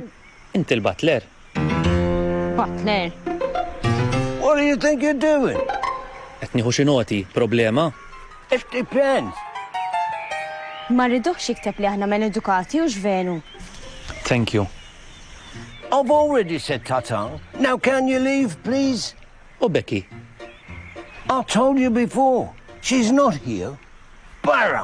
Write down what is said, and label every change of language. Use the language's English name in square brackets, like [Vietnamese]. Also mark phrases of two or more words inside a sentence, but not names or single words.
[Maltese] Inti l-butler. Butler. [English] What do you think you're doing? [Maltese] Qed nieħu xi noti, problema? [English] It depends. [Maltese] Ma rridux jikteb li aħna men edukati u x'venu. [English] Thank you. I've already said tata. Now can you leave, please? [Maltese] U Becky? [English] I told you before. She's not here. [Maltese] Barra!